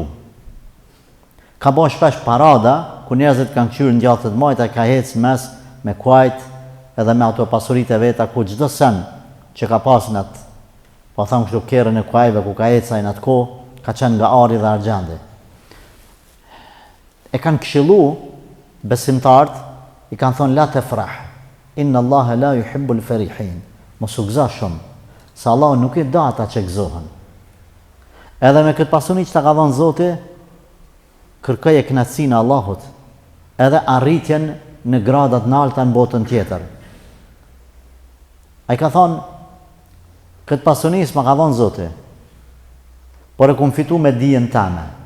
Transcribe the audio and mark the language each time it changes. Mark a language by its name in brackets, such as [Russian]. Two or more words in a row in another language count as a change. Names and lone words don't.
[Albanian] Ka bo shpesh parada, ku njerëzit kanë qyrë në gjatët majta, ka hecë mes me kuajt edhe me ato pasurit e veta, ku çdo sen që ka pas në atë, po thamë kështu kerën e kuajve, ku ka hecaj në atë ko, ka qenë nga ari dhe argjendi. E kanë këshillu besimtarët, i kanë thonë [Arabic] لا تفرح إن الله لا يحب الفرحين. [Albanian] Mos u gëzo shumë, se Allahu nuk i do ata që gëzohen. Edhe me këtë pasuni që ta ka dhënë Zoti, kërkoj e kënaqësinë e Allahut, edhe arritjen në gradat nalta në botën tjetër. A i ka thonë, këtë pasunis ma ka thonë Zoti, por e kum fitu me dijen tame.